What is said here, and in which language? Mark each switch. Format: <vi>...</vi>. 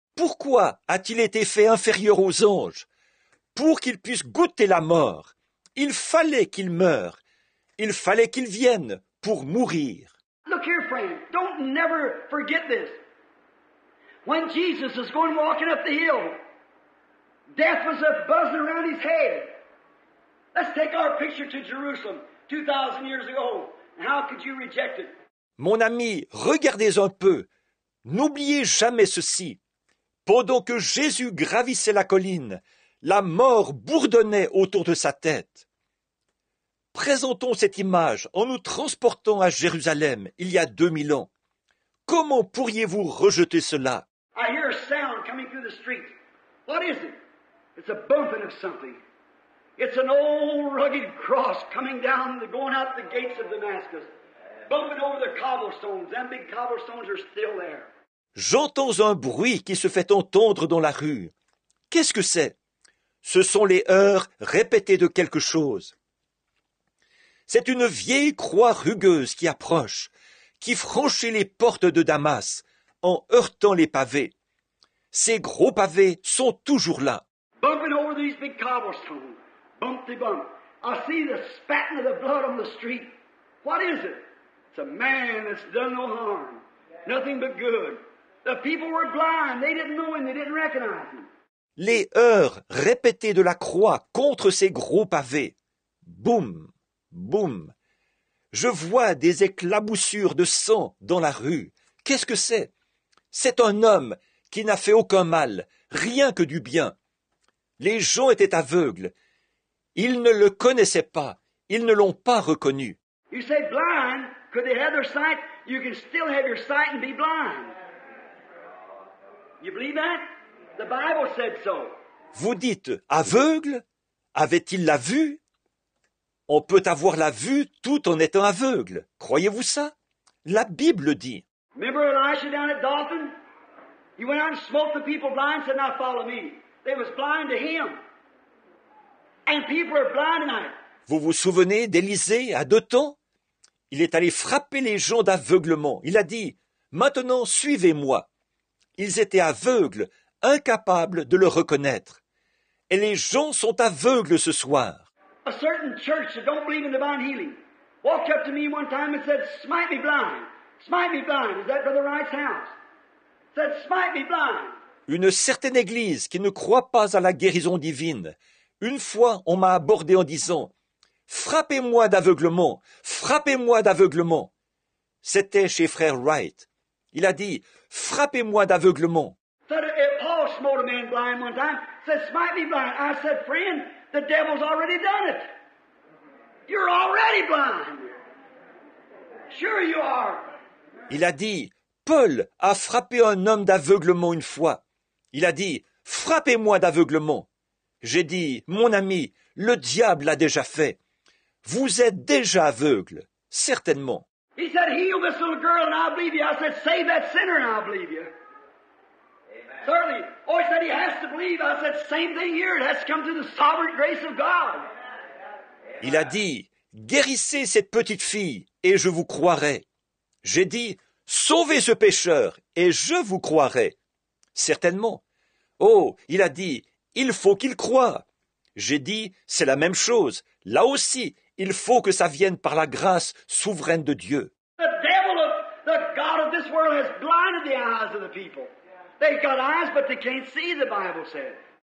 <fr>Pourquoi a-t-il été fait inférieur aux anges? Pour qu'il puisse goûter la mort. Il fallait qu'il meure. Il fallait qu'il vienne pour mourir.</fr> <en>Look here, friend. Don't never forget this. When Jesus was going walking up the hill, death was a buzzing around his head. Let's take our picture to Jerusalem 2,000 years ago. And how could you reject it?</en> <fr>Mon ami, regardez un peu. N'oubliez jamais ceci. Pendant que Jésus gravissait la colline, la mort bourdonnait autour de sa tête. Présentons cette image en nous transportant à Jérusalem il y a 2000 ans. Comment pourriez-vous rejeter cela?</fr> <en>I hear a sound coming through the streets. What is it? It's a bumping of something. It's an old rugged cross coming down, going out the gates of Damascus, bumping over the cobblestones. Them big cobblestones are still there.</en> <fr>J'entends un bruit qui se fait entendre dans la rue. Qu'est-ce que c'est? Ce sont les heurts répétés de quelque chose. C'est une vieille croix rugueuse qui approche, qui franchit les portes de Damas en heurtant les pavés. Ces gros pavés sont toujours là.</fr> <en>Bumping over these big cobblestones. Bumpty bump. I see the spatting of the blood on the street. What is it? It's a man that's done no harm. Nothing but good. The people were blind. They didn't know him. They didn't recognize him.</en> <fr>Les heurts répétés de la croix contre ces gros pavés. Boum, boum. Je vois des éclaboussures de sang dans la rue. Qu'est-ce que c'est? C'est un homme qui n'a fait aucun mal, rien que du bien. Les gens étaient aveugles. Ils ne le connaissaient pas. Ils ne l'ont pas reconnu.</fr> <en>You say blind. Could they have their sight? You can still have your sight and be blind. You believe that? The Bible said so.</en> <fr>Vous dites aveugle? Avait-il la vue? On peut avoir la vue tout en étant aveugle. Croyez-vous ça? La Bible dit.</fr> <en>Remember Elisha down at Dothan? He went out and smote the people blind and said, now follow me. They was blind to him. And people are blind tonight.</en> <fr>Vous vous souvenez d'Élisée à Dothan? Il est allé frapper les gens d'aveuglement. Il a dit, maintenant suivez-moi. Ils étaient aveugles, incapables de le reconnaître. Et les gens sont aveugles ce soir.</fr> <en>A certain church that don't believe in divine healing walked up to me one time and said, smite me blind. Smite me blind. Is that Brother Wright's house? Said, smite me blind.</en> <fr>Une certaine église qui ne croit pas à la guérison divine. Une fois, on m'a abordé en disant, frappez-moi d'aveuglement, frappez-moi d'aveuglement. C'était chez frère Wright. Il a dit, frappez-moi d'aveuglement.</fr> <en>Said, Paul smote a man blind one time. Said, smite me blind. I said, friend, the devil's already done it. You're already blind. Sure you are.</en> <fr>Il a dit, Paul a frappé un homme d'aveuglement une fois. Il a dit, frappez-moi d'aveuglement. J'ai dit, mon ami, le diable l'a déjà fait. Vous êtes déjà aveugle, certainement.</fr> <en>He said, heal this little girl and I'll believe you. I said, save that sinner and I'll believe you. Certainly. Oh, he said he has to believe. I said, same thing here. It has to come through the sovereign grace of God.</en> <fr>Il a dit, guérissez cette petite fille et je vous croirai. J'ai dit, sauvez ce pécheur et je vous croirai. Certainement. Oh, il a dit, il faut qu'il croie. J'ai dit, c'est la même chose. Là aussi, il faut que ça vienne par la grâce souveraine de Dieu.</fr> <en>The devil of the God of this world has blinded the eyes of the people. They've got eyes, but they can't see, the Bible says.</en>